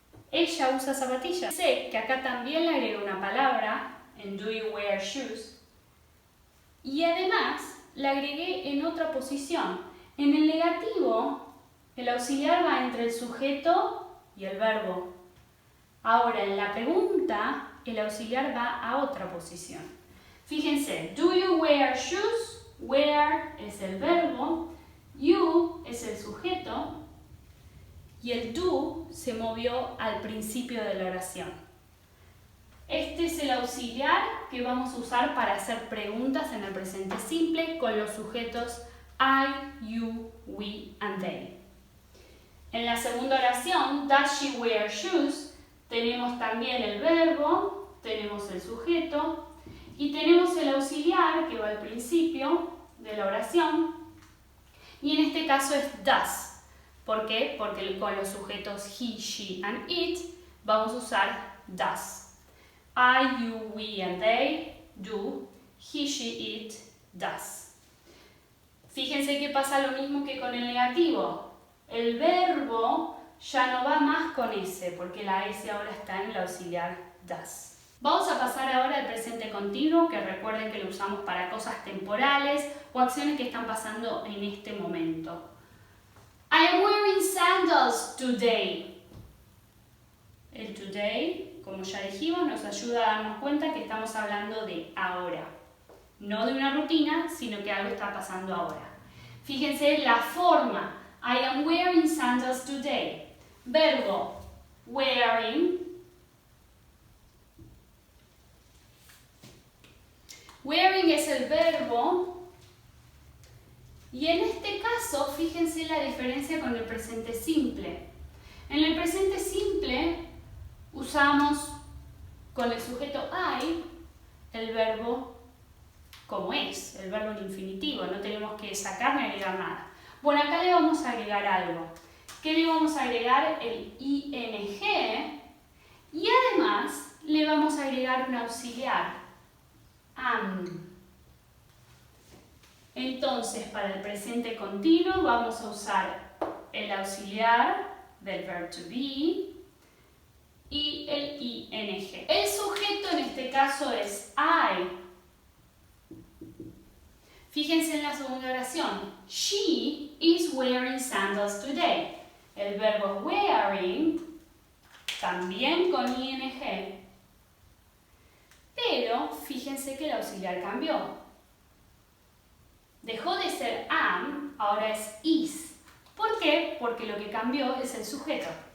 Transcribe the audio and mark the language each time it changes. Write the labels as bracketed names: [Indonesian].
[Spanish] Ella usa zapatillas. Sé que acá también le agrego una palabra en [English] do you wear shoes. [Spanish] Y además la agregué en otra posición. En el negativo, el auxiliar va entre el sujeto y el verbo. Ahora, en la pregunta, el auxiliar va a otra posición. [English] Fíjense, do you wear shoes? [Spanish] Wear es el verbo, you es el sujeto y el do se movió al principio de la oración. Este es el auxiliar que vamos a usar para hacer preguntas en el presente simple con los sujetos I, you, we and they. En la segunda oración, [English] does she wear shoes? [Spanish] Tenemos también el verbo, tenemos el sujeto y tenemos el auxiliar que va al principio de la oración y en este caso es does. ¿Por qué? Porque con los sujetos he, she and it vamos a usar does. [English] I, you, we and they do, he, she, it does. [Spanish] Fíjense que pasa lo mismo que con el negativo. El verbo ya no va más con S, porque la S ahora está en el auxiliar does. Vamos a pasar ahora al presente continuo, que recuerden que lo usamos para cosas temporales o acciones que están pasando en este momento. [English] I am wearing sandals today. [Spanish] El today, como ya dijimos, nos ayuda a darnos cuenta que estamos hablando de ahora. No de una rutina, sino que algo está pasando ahora. Fíjense la forma. [English] I am wearing sandals today. [Spanish] Verbo, wearing. Wearing es el verbo. Y en este caso, fíjense la diferencia con el presente simple. En el presente simple usamos con el sujeto I el verbo como es, el verbo en infinitivo, no tenemos que sacar ni agregar nada. Bueno, acá le vamos a agregar algo. ¿Qué le vamos a agregar? El ing y además le vamos a agregar un auxiliar, am. Entonces, para el presente continuo vamos a usar el auxiliar del verbo to be y el ing. El sujeto en este caso es I. Fíjense en la segunda oración. [English] She is wearing sandals today. [Spanish] El verbo wearing, también con ing. Pero fíjense que el auxiliar cambió. Dejó de ser am, ahora es is. ¿Por qué? Porque lo que cambió es el sujeto.